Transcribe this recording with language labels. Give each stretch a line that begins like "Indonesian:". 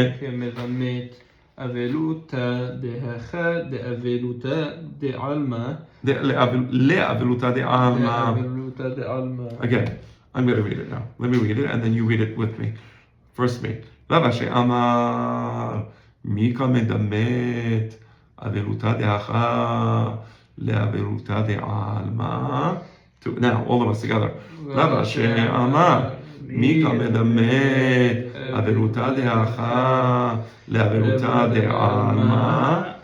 Aramaic: כמדמת אבלותא דהכה דאבלותא דעלמא לאבלותא דעלמא. לאבלותא דעלמא.
English: Again, I'm going to read it now. Let me read it and then you read it with me. First me.
Aramaic: רב אשר אמר, מי כמדמת אבלותא דהכה לאבלותא דעלמא.
English: Now, all of us together.
Aramaic: רב אשר אמר, מי כמדמת אבלותא דהכה לאבלותא דעלמא.